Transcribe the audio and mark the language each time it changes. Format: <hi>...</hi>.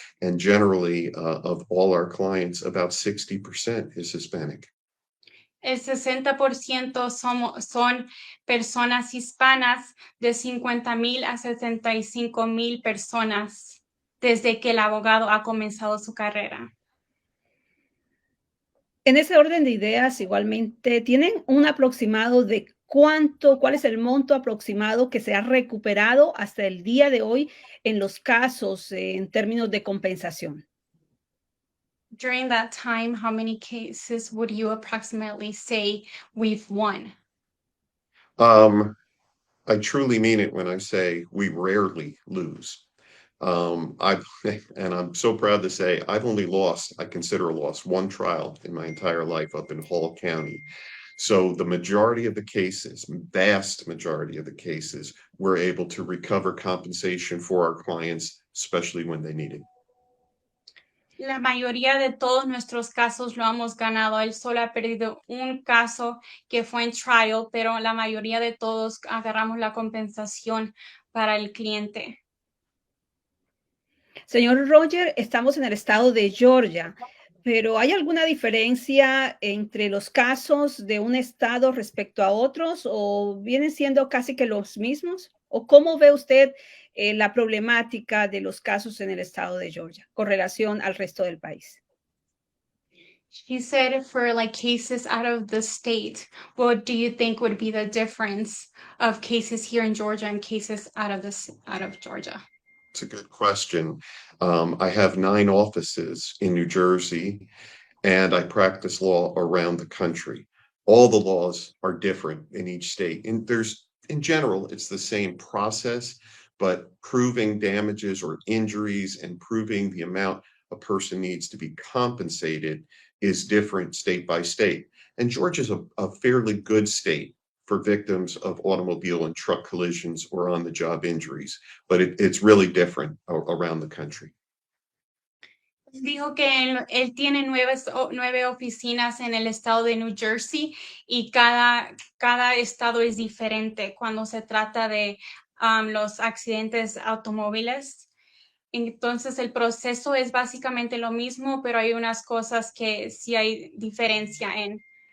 <en>And generally, of all our clients, about 60% is Hispanic.</en> <es>El 60% son personas hispanas, de 50,000 a 75,000 personas desde que el abogado ha comenzado su carrera. En ese orden de ideas, igualmente, ¿tienen un aproximado de cuál es el monto aproximado que se ha recuperado hasta el día de hoy en los casos en términos de compensación?</es> <en>During that time, how many cases would you approximately say we've won? I truly mean it when I say we rarely lose. And I'm so proud to say I've only lost, I consider a loss, one trial in my entire life up in Hall County. So the majority of the cases, vast majority of the cases, we're able to recover compensation for our clients, especially when they need it.</en> <es>La mayoría de todos nuestros casos lo hemos ganado. Él solo ha perdido un caso que fue en trial, pero la mayoría de todos agarramos la compensación para el cliente. Señor Roger, estamos en el estado de Georgia, pero ¿hay alguna diferencia entre los casos de un estado respecto a otros o vienen siendo casi que los mismos? ¿O cómo ve usted la problemática de los casos en el estado de Georgia con relación al resto del país?</es> <en>She said for like cases out of the state, what do you think would be the difference of cases here in Georgia and cases out of Georgia? It's a good question. I have 9 offices in New Jersey, and I practice law around the country. All the laws are different in each state. And in general, it's the same process, but proving damages or injuries and proving the amount a person needs to be compensated is different state by state. And Georgia's a fairly good state for victims of automobile and truck collisions or on-the-job injuries, but it's really different around the country.</en> <es>Dijo que él tiene 9 oficinas en el estado de New Jersey y cada estado es diferente cuando se trata de los accidentes automóviles. Entonces el proceso es básicamente lo mismo, pero hay unas cosas que sí hay diferencia en.</es>